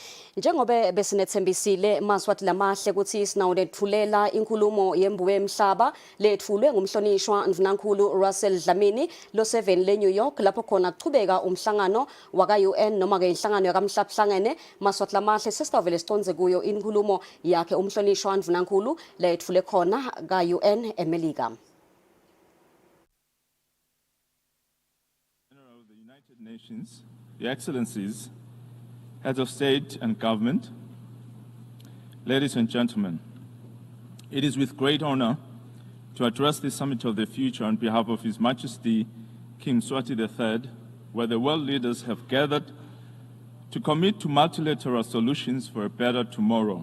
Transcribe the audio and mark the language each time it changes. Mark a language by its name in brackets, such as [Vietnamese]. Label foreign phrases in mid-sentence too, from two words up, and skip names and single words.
[Swati] Njengoba besinethembisile maswathi lamahle ukuthi sinawethulela inkulumo yembuwe emhlaba lethulwe ngumhlonishwa Mvunankhulu Russell Dlamini lo 7 le New York lapho khona kuchubeka umhlangano waka UN noma ke inhlangano yakamhlahlangene maswathi lamahle sesivele siconze kuyo inkulumo yakhe umhlonishwa Mvunankhulu lethule khona ka UN eMelika. [English] General of the United Nations, Your Excellencies, Heads of State and Government, ladies and gentlemen, it is with great honor to address the Summit of the Future on behalf of His Majesty King Mswati III, where the world leaders have gathered to commit to multilateral solutions for a better tomorrow.